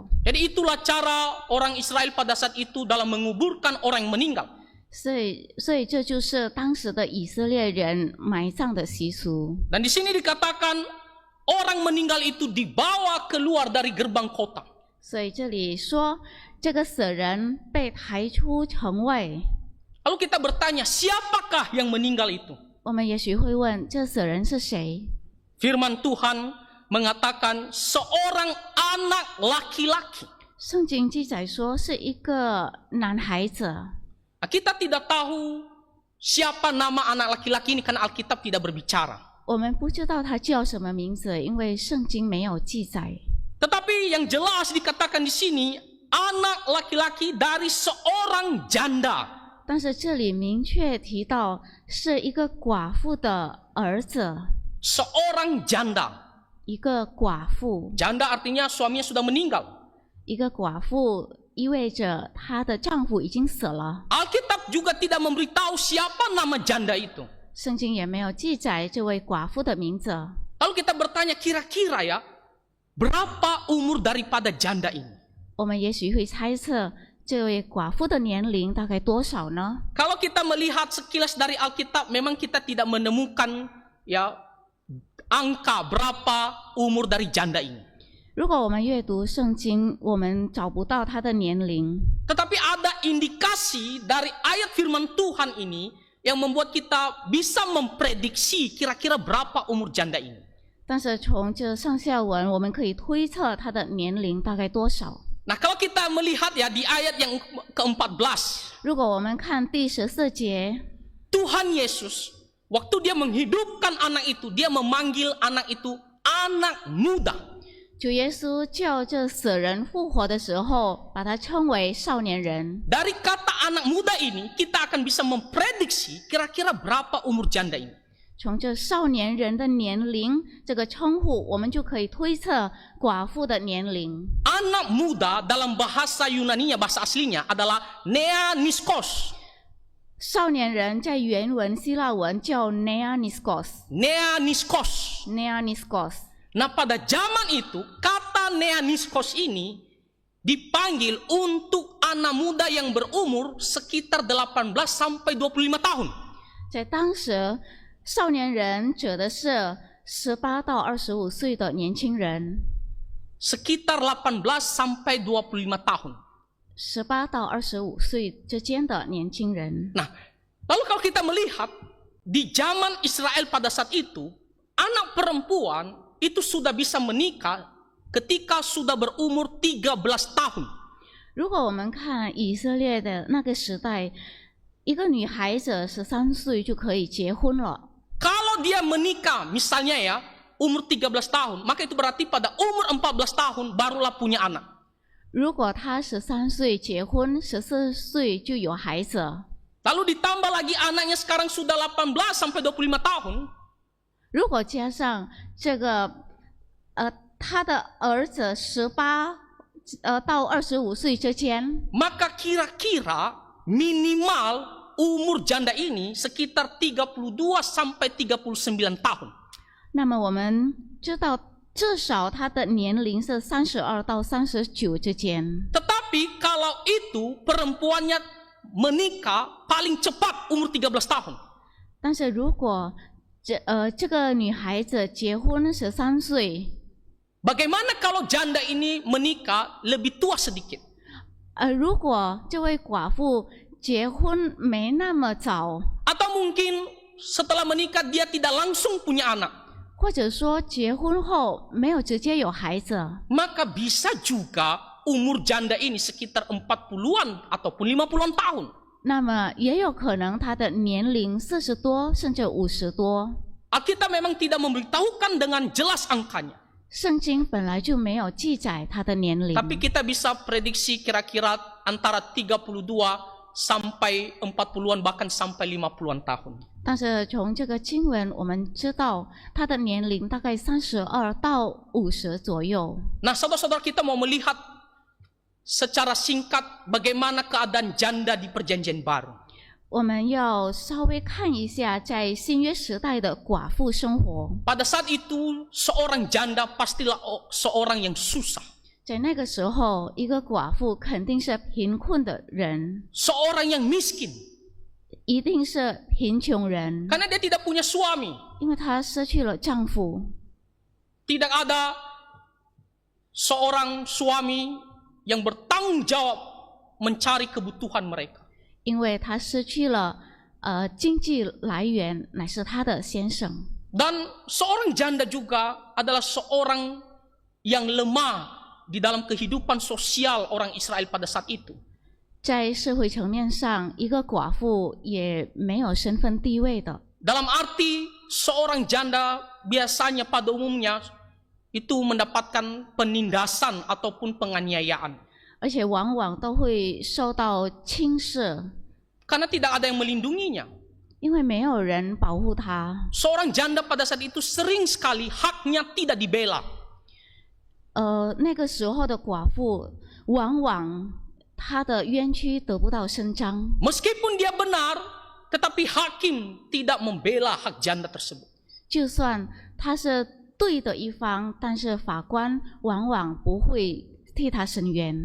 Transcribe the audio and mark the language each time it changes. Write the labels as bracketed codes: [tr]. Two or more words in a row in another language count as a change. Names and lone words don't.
[id] Jadi itulah cara orang Israel pada saat itu dalam menguburkan orang yang meninggal. [zh] 所以这就是当时的以色列人埋葬的习俗。 [id] Dan di sini dikatakan orang meninggal itu dibawa keluar dari gerbang kota. [zh] 所以这里说，这个死人被抬出城外。 [id] Lalu kita bertanya, siapakah yang meninggal itu? [zh] 我们也许会问，这死人是谁？ [id] Firman Tuhan mengatakan seorang anak laki-laki. [zh] 圣经记载说是一个男孩子。 [id] Kita tidak tahu siapa nama anak laki-laki ini karena Alkitab tidak berbicara. [zh] 我们不知道他叫什么名字，因为圣经没有记载。 [id] Tetapi yang jelas dikatakan di sini anak laki-laki dari seorang janda. [zh] 但是这里明确提到是一个寡妇的儿子， [id] Seorang janda. [zh] 一个寡妇。 [id] Janda artinya suaminya sudah meninggal. [zh] 一个寡妇意味着她的丈夫已经死了。 [id] Alkitab juga tidak memberitahu siapa nama janda itu. [zh] 圣经也没有记载这位寡妇的名字。 [id] Lalu kita bertanya kira-kira ya, berapa umur daripada janda ini? [zh] 我们也许会猜测这位寡妇的年龄大概多少呢？ [id] Kalau kita melihat sekilas dari Alkitab, memang kita tidak menemukan ya angka berapa umur dari janda ini. [zh] 如果我们阅读圣经，我们找不到她的年龄。 [id] Tetapi ada indikasi dari ayat firman Tuhan ini yang membuat kita bisa memprediksi kira-kira berapa umur janda ini. [zh] 但是从这上下文，我们可以推测她的年龄大概多少。 [id] Nah, kalau kita melihat ya di ayat yang ke-14, [zh] 如果我们看第14节， [id] Tuhan Yesus waktu dia menghidupkan anak itu, dia memanggil anak itu anak muda. [zh] 主耶稣叫这死人复活的时候，把他称为少年人。 [id] Dari kata anak muda ini, kita akan bisa memprediksi kira-kira berapa umur janda ini. [zh] 从这少年人的年龄这个称呼，我们就可以推测寡妇的年龄。 [id] Anak muda dalam bahasa Yunani-nya, bahasa aslinya adalah neaniskos. [zh] 少年人在原文希腊文叫 neaniskos。 [id] Neaniskos. [zh] neaniskos。 [id] Nah, pada zaman itu kata neaniskos ini dipanggil untuk anak muda yang berumur sekitar 18 sampai 25 tahun. [zh] 在当时，少年人指的是18到25岁的年轻人。 [id] Sekitar 18 sampai 25 tahun. [zh] 18 到25岁之间的年轻人。 [id] Nah, lalu kalau kita melihat di zaman Israel pada saat itu, anak perempuan itu sudah bisa menikah ketika sudah berumur 13 tahun. [zh] 如果我们看以色列的那个时代，一个女孩子13岁就可以结婚了。 [id] Kalau dia menikah, misalnya ya, umur 13 tahun, maka itu berarti pada umur 14 tahun barulah punya anak. [zh] 如果她13岁结婚，14岁就有孩子。 [id] Lalu ditambah lagi anaknya sekarang sudah 18 sampai 25 tahun. [zh] 如果加上这个，他的儿子18到25岁之间， [id] Maka kira-kira minimal umur janda ini sekitar 32 sampai 39 tahun. [zh] 那么我们知道，至少他的年龄是32到39之间。 [id] Tetapi kalau itu perempuannya menikah paling cepat umur 13 tahun. [zh] 但是如果这个女孩子结婚13岁， [id] Bagaimana kalau janda ini menikah lebih tua sedikit? [zh] 如果这位寡妇结婚没那么早， [id] Atau mungkin setelah menikah dia tidak langsung punya anak. [zh] 或者说结婚后没有直接有孩子， [id] Maka bisa juga umur janda ini sekitar 40-an ataupun 50-an tahun. [zh] 那么也有可能他的年龄40多甚至50多。 [id] Alkitab memang tidak memberitahukan dengan jelas angkanya. [zh] 圣经本来就没有记载他的年龄， [id] Tapi kita bisa prediksi kira-kira antara 32 sampai 40-an bahkan sampai 50-an tahun. [zh] 但是从这个经文我们知道他的年龄大概32到50左右。 [id] Nah, saudara-saudara, kita mau melihat secara singkat bagaimana keadaan janda di Perjanjian Baru. [zh] 我们要稍微看一下在新约时代的寡妇生活。 [id] Pada saat itu, seorang janda pastilah seorang yang susah. [zh] 在那个时候，一个寡妇肯定是贫困的人， [id] Seorang yang miskin. [zh] 一定是贫穷人， [id] Karena dia tidak punya suami. [zh] 因为她失去了丈夫， [id] Tidak ada seorang suami yang bertanggung jawab mencari kebutuhan mereka. [zh] 因为她失去了经济来源，乃是她的先生。 [id] Dan seorang janda juga adalah seorang yang lemah di dalam kehidupan sosial orang Israel pada saat itu. [zh] 在社会层面上，一个寡妇也没有身份地位的。 [id] Dalam arti seorang janda biasanya pada umumnya itu mendapatkan penindasan ataupun penganiayaan. [zh] 而且往往都会受到轻视， [id] Karena tidak ada yang melindunginya. [zh] 因为没有人保护她。 [id] Seorang janda pada saat itu sering sekali haknya tidak dibela. [zh] 那个时候的寡妇，往往她的冤屈得不到伸张。 [id] Meskipun dia benar, tetapi hakim tidak membela hak janda tersebut. [zh] 就算她是对的一方，但是法官往往不会替她伸冤，